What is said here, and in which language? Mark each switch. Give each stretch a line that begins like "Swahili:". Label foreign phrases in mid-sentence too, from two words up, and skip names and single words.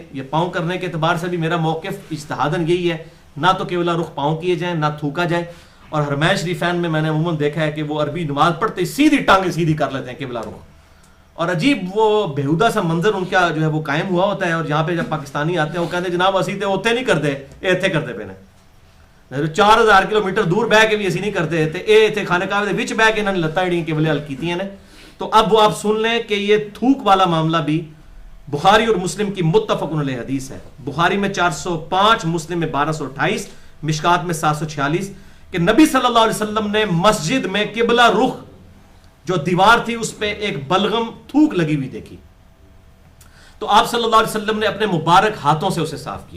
Urdu: یہ پاؤں کرنے کے اعتبار سے بھی میرا موقف اجتہاداً یہی ہے, نہ تو قبلہ رخ پاؤں کیے جائیں نہ تھوکا جائے. اور حرمین شریفین میں میں نے عموماً دیکھا ہے کہ وہ عربی نماز پڑھتے سیدھی ٹانگیں سیدھی کر لیتے ہیں قبلہ رخ, اور عجیب وہ بےہودہ سا منظر ان کا جو ہے وہ قائم ہوا ہوتا ہے. اور یہاں پہ جب پاکستانی آتے ہیں وہ کہتے ہیں جناب
Punjabi: اسی تے اوتے نہیں کرتے, ایتھے کرتے پے نے 4000 کلومیٹر دور بہ کے بھی اسی نہیں کرتے تے ایتھے خانہ کعبے دے وچ بہ کے انہاں نے لتاں جڑیاں قبلے ال کیتیاں نے.
Urdu: تو اب وہ آپ سن لیں کہ یہ تھوک والا معاملہ بھی بخاری اور مسلم کی متفق علیہ حدیث ہے. بخاری میں 405, مسلم میں 1228, مشکات میں 746, کہ نبی صلی اللہ علیہ وسلم نے مسجد میں قبلہ رخ جو دیوار تھی اس پہ ایک بلغم تھوک لگی ہوئی دیکھی, تو آپ صلی اللہ علیہ وسلم نے اپنے مبارک ہاتھوں سے اسے صاف کیا.